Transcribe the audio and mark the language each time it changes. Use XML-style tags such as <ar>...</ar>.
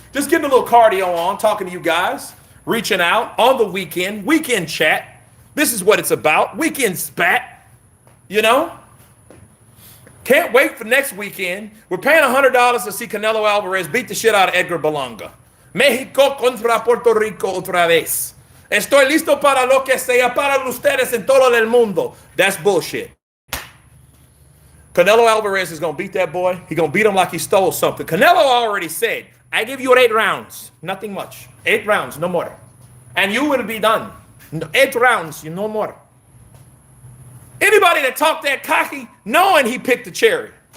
<en>Just getting a little cardio on, talking to you guys. Reaching out on the weekend chat. This is what it's about. Weekend spat. Can't wait for next weekend. We're paying $100 to see Canelo Alvarez beat the shit out of Edgar Berlanga.</en> <es>México contra Puerto Rico otra vez. Estoy listo para lo que sea para ustedes en todo el mundo.</es> <en>That's bullshit. Canelo Alvarez is going to beat that boy. He's going to beat him like he stole something. Canelo already said, I give you 8 rounds. Nothing much. 8 rounds, no more. And you will be done. 8 rounds, no more. Anybody that talked that cocky, knowing he picked the cherry.</en>